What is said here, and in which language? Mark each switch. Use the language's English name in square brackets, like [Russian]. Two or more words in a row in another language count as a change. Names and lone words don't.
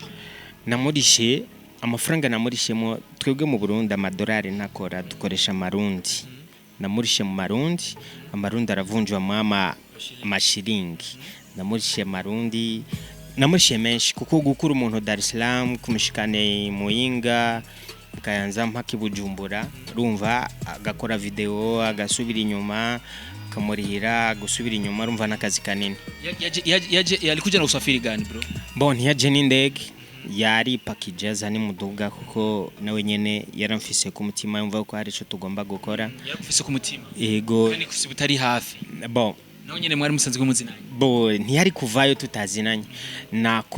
[Rundi] namurishe amafaranga namurishemo twebwe mu Burundi amadolari nakora dukoresha amarundi namurishe mu amarundi aravunjwa mu mashilingi namurishe marundi namurishe menshi kuko gukura umuntu Dar es Salaam kumishikane Muyinga kayanza mpaka Bujumbura rumva agakora video agasubira inyuma kamurihira gusubira inyuma rumva nakazi kanini [Swahili] yalikuja na usafiri gani bro [Rundi] bon yaje n'indege yari package ni muduga kuko nawe nyene yaramfise ku mutima yumva ko hari ico tugomba gukora yarafise ku mutima yego kandi kusibutari hafi bon nawe nyene mwari musanzwe muzinanye bon ntiyari kuvayo tutazinanye nako